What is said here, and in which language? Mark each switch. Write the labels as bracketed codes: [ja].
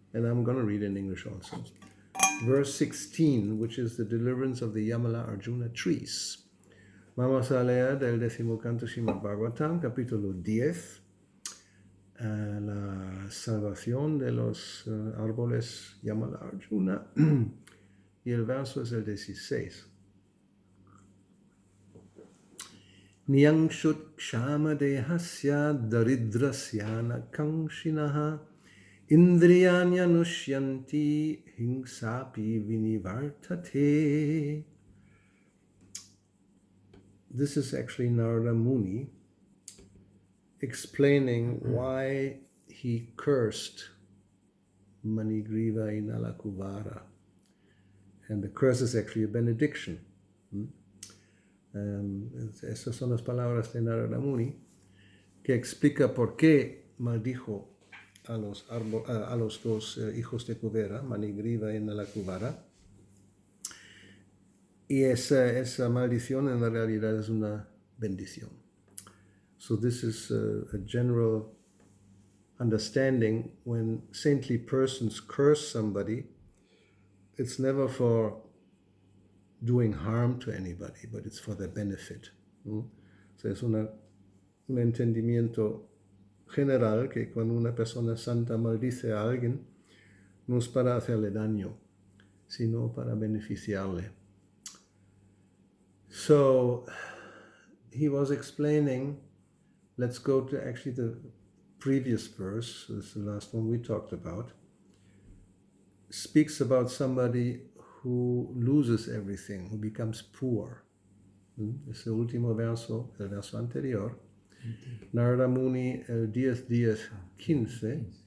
[en] And I'm going to read in English also. Verse 16, which is the deliverance of the Yamala Arjuna trees. [es] Vamos a leer del 10º canto Srimad Bhagavatam, capítulo 10, la salvación de los árboles Yamala Arjuna. Y el verso es el 16. [sa] Niyangshut kshama dehasya daridrasyana kangshinaha indriyanya nushyanti hingsapi vinivartate. [en] This is actually Narada Muni explaining why he cursed Manigriva Inalakuvara. And the curse is actually a benediction. [es] Esas son las palabras de Narada Muni, que explica por qué maldijo a los dos hijos de Kuvera, Manigriva y Nalakuvara. Y esa maldición en la realidad es una bendición. [en] So this is a general understanding. When saintly persons curse somebody, it's never for doing harm to anybody, but it's for their benefit. [es] So es un entendimiento general que cuando una persona santa maldice a alguien, no es para hacerle daño, sino para beneficiarle. [en] So he was explaining, let's go to actually the previous verse, this is the last one we talked about, speaks about somebody who loses everything, who becomes poor. [es] Es el último verso, el verso anterior. Narada Muni, el 10:15.